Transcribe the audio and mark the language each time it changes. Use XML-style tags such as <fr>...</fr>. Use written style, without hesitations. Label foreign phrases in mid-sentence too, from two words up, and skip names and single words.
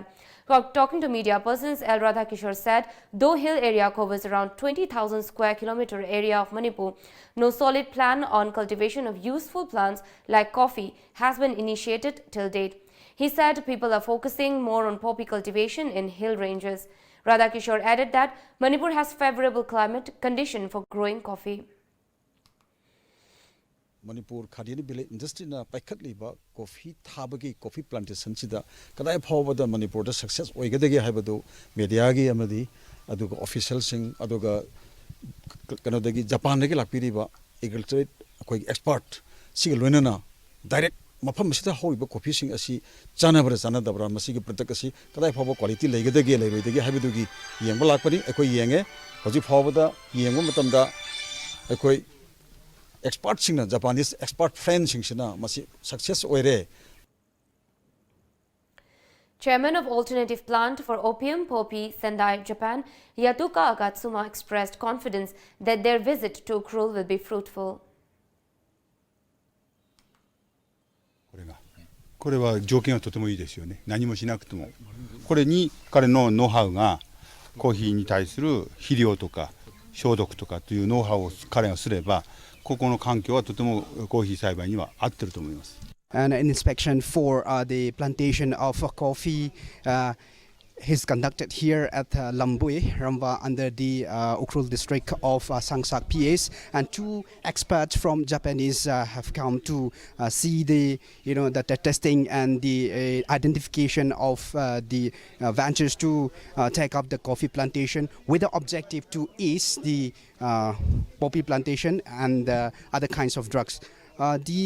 <en>Talking to media persons, L. Radhakishore said, though hill area covers around 20,000 square kilometer area of Manipur, no solid plan on cultivation of useful plants like coffee has been initiated till date. He said people are focusing more on poppy cultivation in hill ranges. Radhakishore added that Manipur has favorable climate condition for growing coffee.</en> <mni>Manipur Khadi Village Industry na paikhatliba coffee thabagi</mni> <en>coffee plantation</en> <mni>sida kadai phawbada Manipur da success oigadagi haibadu media gi amadi aduga official sing aduga kanodagi Japan dagi lakpiriba agriculture koi expert sig loinana direct mafam sida hoiba coffee sing asi chanabra chanadabra masigi product asi kadai phawba quality leigadagi leiroidagi haibadugi yengba lakpani ekoi yenge hoji phawbada yengba matamda ekoi expert singna</mni> <en>Japanese expert friends</en> <mni>singna masi success oire.</mni> <en>Chairman of Alternative Plant for Opium, Poppy, Sendai, Japan, Yatuka Agatsuma expressed confidence that their visit to Ukhrul will be fruitful.</en> <ja>これは条件はとてもいいですよね。何もしなくても。これに彼のノウハウがコーヒーに対する肥料とか消毒とかというノウハウを彼がすれば、ここの環境はとてもコーヒー栽培には合ってると思います。</ja> <en>And an inspection for the plantation of coffee is conducted here at Lambui, Ramba, under the Ukhrul district of Sangsak PS, and 2 experts from Japanese have come to see the the testing and the identification of the ventures to take up the coffee plantation with the objective to ease the poppy plantation and other kinds of drugs.</en>